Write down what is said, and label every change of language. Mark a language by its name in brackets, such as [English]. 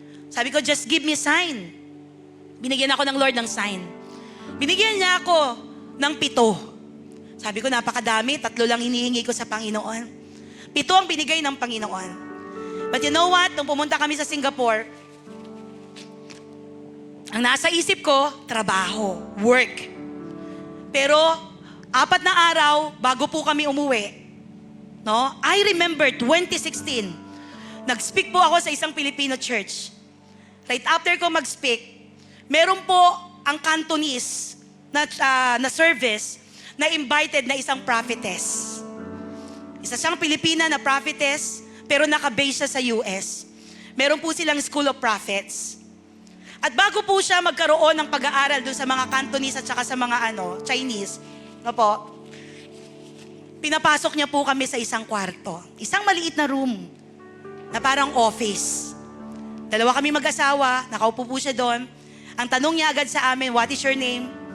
[Filipino] Sabi ko, [English] just give me a sign. [Filipino] Binigyan ako ng Lord ng sign. Binigyan niya ako ng 7. Sabi ko, napakadami. 3 lang hinihingi ko sa Panginoon. 7 ang binigay ng Panginoon. [English] But you know what? [Filipino] Nung pumunta kami sa Singapore, Ang nasa isip ko, trabaho, work. Pero 4 na araw bago po kami umuwi, no? [English] I remember [Filipino] 2016, nag-speak po ako sa isang Filipino church. Right after ko mag-speak, meron po ang Cantonese na service na invited na isang prophetess. Isa siyang Pilipina na prophetess, pero naka-base siya sa US. Meron po silang School of Prophets. At bago po siya magkaroon ng pag-aaral doon sa mga Cantonese at saka sa mga Chinese, no po, pinapasok niya po kami sa isang kwarto. Isang maliit na room na parang office. 2 kami mag-asawa, nakaupo po siya doon. Ang tanong niya agad sa amin, [English] what is your name?